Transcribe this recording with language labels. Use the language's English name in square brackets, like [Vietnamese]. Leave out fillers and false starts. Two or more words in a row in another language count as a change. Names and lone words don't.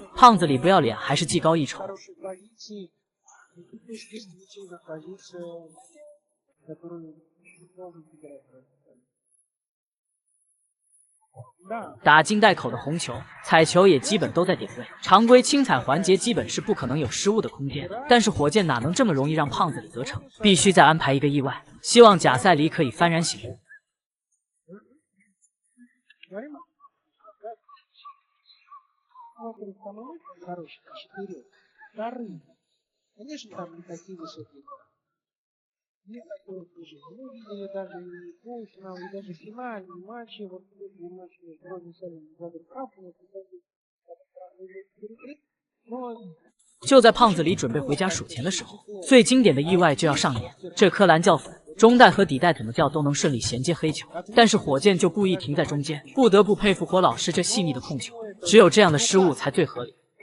[Chinese] 胖子里不要脸，还是技高一筹。打进袋口的红球，彩球也基本都在点位。常规清彩环节基本是不可能有失误的空间，但是火箭哪能这么容易让胖子里得逞？必须再安排一个意外，希望贾赛里可以幡然醒悟。 [Russian] Конечно, там не такие высокие. Нет такого тоже. Мы видели даже и полуфинал, и даже финальные матчи. Вот эти матчи между Ронни Салливаном и Владом Капом. [Chinese] 就在胖子里准备回家数钱的时候，最经典的意外就要上演。这颗蓝教粉中带和底带怎么叫都能顺利衔接黑球，但是火箭就故意停在中间，不得不佩服火老师这细腻的控球，只有这样的失误才最合理。